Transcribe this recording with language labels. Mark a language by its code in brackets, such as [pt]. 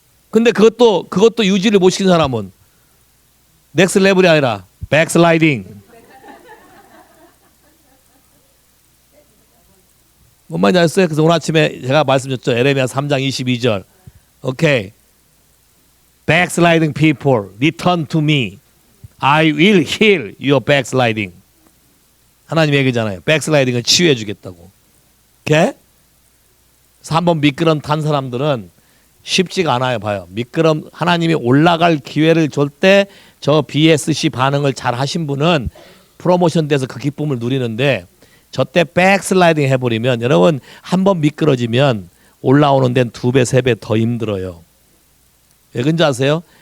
[ko] 근데 그것도 유지를 못 시킨 사람은 넥스 레벨이 아니라 백슬라이딩. 뭔 말인지 아셨어요? 그래서 오늘 아침에 제가 말씀드렸죠. 에레미야 3장 22절. 오케이. [en] Backsliding people, return to me. I will heal your backsliding. [ko] 하나님 얘기잖아요. 백슬라이딩을 치유해 주겠다고. 오케이? 그래서 한번 미끄럼 탄 사람들은 쉽지가 않아요. 봐요. 미끄럼 하나님이 올라갈 기회를 줄 때 저 BSC 반응을 잘 하신 분은 프로모션 돼서 그 기쁨을 누리는데 저때 백슬라이딩 해버리면 여러분 한번 미끄러지면 올라오는 데는 2배, 3배 더 힘들어요. 왜 그런지 아세요?